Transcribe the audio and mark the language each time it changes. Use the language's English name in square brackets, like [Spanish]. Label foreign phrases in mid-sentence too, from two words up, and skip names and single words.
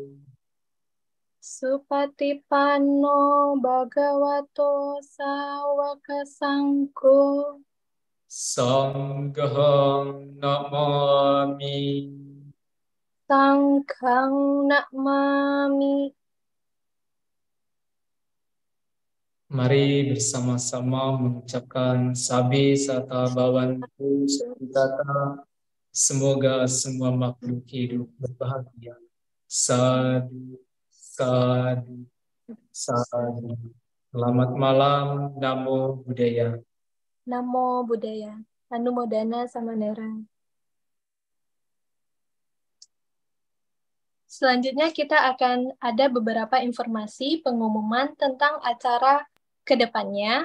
[Pali] Supatipanno Bhagavato Sāvaka Sangho Sanghang Namami. Sanghang Namami. [Indonesian] Mari bersama-sama mengucapkan [Pali] sabi sata bawantu sukitata. [Indonesian] Semoga semua makhluk hidup berbahagia. [Pali] Sadu, sadu, sadu. [Indonesian] Selamat malam, [Pali] Namo Buddhaya. Namo Buddhaya. Anumodana sama Nera. [Indonesian] Selanjutnya kita akan ada beberapa informasi pengumuman tentang acara ke depannya.